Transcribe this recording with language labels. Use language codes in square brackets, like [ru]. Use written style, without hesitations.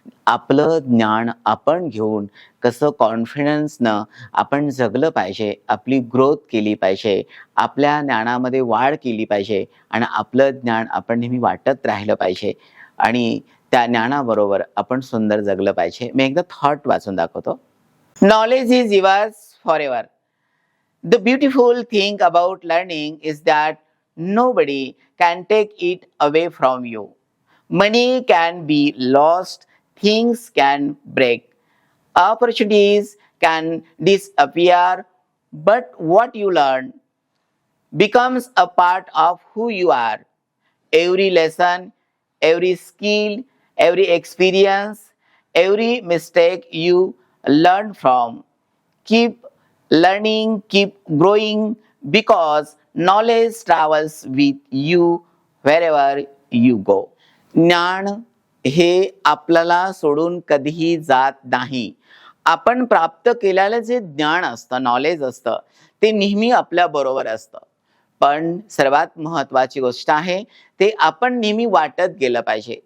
[mr] आपलं ज्ञान आपण घेऊन कसं कॉन्फिडन्सनं आपण जगलं पाहिजे, आपली ग्रोथ केली पाहिजे, आपल्या ज्ञानामध्ये वाढ केली पाहिजे आणि आपलं ज्ञान आपण नेहमी वाटत राहिलं पाहिजे आणि त्या ज्ञानाबरोबर आपण सुंदर जगलं पाहिजे. मी एकदा थॉट वाचून दाखवतो. [en] Knowledge is yours for ever. The beautiful thing about learning is that nobody can take it away from you. Money can be lost, things can break, opportunities can disappear, but what you learn becomes a part of who you are. Every lesson, every skill, every experience, every mistake you learn from. Keep learning, keep growing, because knowledge travels with you wherever you go. [mr] ज्ञान हे आपल्याला सोडून कधीही जात नाही. आपण प्राप्त केलेलं जे ज्ञान असतं, नॉलेज असतं, ते नेहमी आपल्या बरोबर असतं. पण सर्वात महत्त्वाची गोष्ट आहे, ते आपण नेहमी वाटत गेलं पाहिजे.